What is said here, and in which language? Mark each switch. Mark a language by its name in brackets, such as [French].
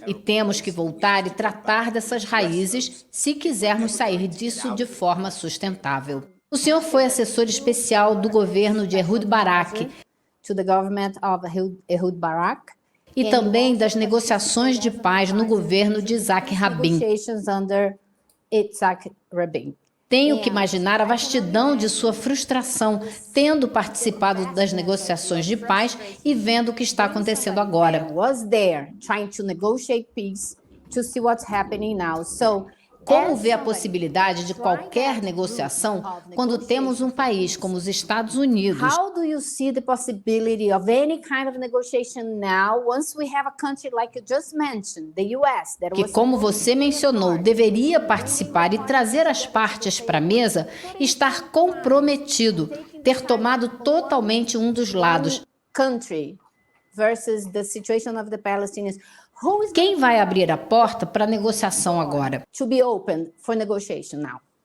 [Portuguese] E temos que voltar e tratar dessas raízes se quisermos sair disso de forma sustentável. O senhor foi assessor especial do governo de Ehud Barak. [English] To the government of Ehud Barak. [Portuguese] E também das negociações de paz no governo de Isaac Rabin. [English] Negotiations under Yitzhak Rabin. [Portuguese] Tenho que imaginar a vastidão de sua frustração, tendo participado das negociações de paz e vendo o que está acontecendo agora. [English] Was there trying to negotiate peace to see what's happening now. So [Portuguese] Como vê a possibilidade de qualquer negociação quando temos um país como os Estados Unidos? [English] How do you see the possibility of any kind of negotiation now once we have a country like you just mentioned, the US, that [Portuguese] Que, como você mencionou, deveria participar e trazer as partes para a mesa, estar comprometido, ter tomado totalmente um dos lados. [English] country versus the situation of the Palestinians? Who is [Portuguese] Quem vai abrir a porta para a negociação agora? [English] to be open for negotiation now?